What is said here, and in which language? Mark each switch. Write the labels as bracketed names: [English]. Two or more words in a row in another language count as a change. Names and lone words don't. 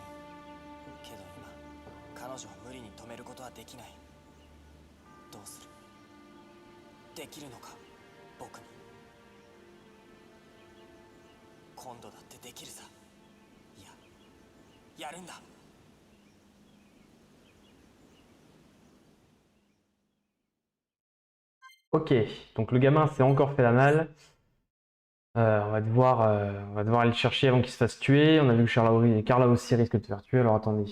[Japanese] けど今彼女を無理に止めることはできない。どうする？できるのか、僕に。今度だってできるさ。いや、やるんだ。 [French] Ok, donc le gamin s'est encore fait la malle. On va devoir aller le chercher avant qu'il se fasse tuer. On a vu que Carla aussi risque de se faire tuer. Alors attendez.